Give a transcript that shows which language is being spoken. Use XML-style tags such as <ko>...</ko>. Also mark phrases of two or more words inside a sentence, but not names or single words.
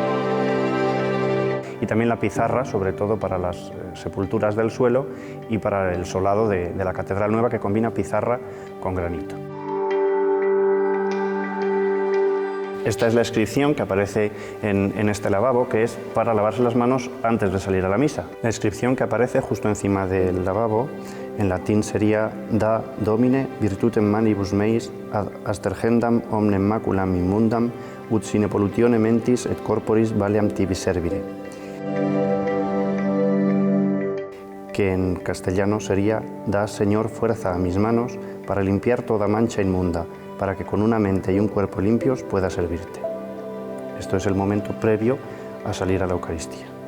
<es>Y también la pizarra, sobre todo para las sepulturas del suelo y para el solado de la catedral nueva, que combina pizarra con granito. Esta es la inscripción que aparece en este lavabo, que es para lavarse las manos antes de salir a la misa. La inscripción que aparece justo encima del lavabo, en latín sería</es> <la>Da Domine virtutem manibus meis ad astergendam omnem maculam immundam ut sine pollutione mentis et corporis valeam tibi servire.</la> <es>Que en castellano sería Da Señor fuerza a mis manos para limpiar toda mancha inmunda, para que con una mente y un cuerpo limpios pueda servirte. Esto es el momento previo a salir a la Eucaristía.</es>